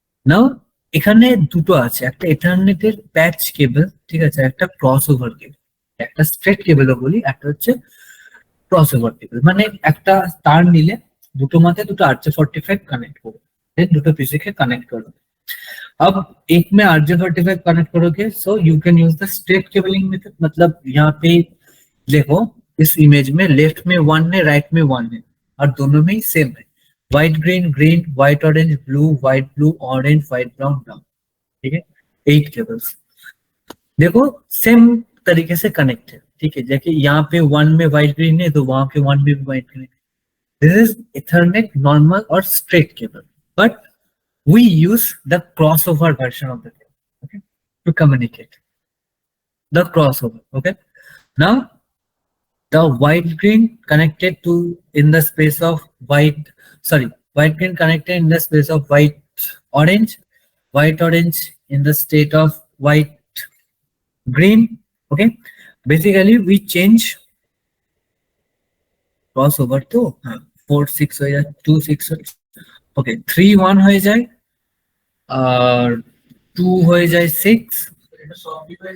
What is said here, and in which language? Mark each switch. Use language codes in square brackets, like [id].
[bn] নাও এখানে দুটো আছে, একটা ইথারনেটের প্যাচ কেবল, ঠিক আছে, একটা ক্রস ওভার কেবল। একটা স্ট্রেট কেবলও বলি, একটা হচ্ছে ক্রস ওভার কেবল। মানে একটা তার নিলে দুটো মাথায় দুটো RJ45 [hi] কানেক্ट करो, देन দুটো पीसी के कनेक्ट करो। अब एक में RJ45 कनेक्ट करोगे [en] So you can use the straight cabling method. [hi] मतलब यहाँ पे देखो इस इमेज में लेफ्ट में 1 है, राइट में 1 है, और दोनों में ही सेम है, white green green, white orange blue, white blue orange, white brown brown, ठीक है। 8 केबल्स देखो सेम तरीके से कनेक्ट है, ठीक है। जैसे यहाँ पे 1 में व्हाइट ग्रीन है तो वहां पे 1 में भी व्हाइट ग्रीन है। [en] This is Ethernet normal or straight cable, but we use the crossover version of the cable, okay, to communicate. The crossover, okay. Now the white green connected to in the space of white, sorry, white green connected in the space of white orange, white orange in the state of white green, okay. Basically we change crossover to [bn] 4 6 হয়ে যায়, 2 6 ওকে, 3 1 হয়ে যায়, আর 2 হয়ে যায় 6।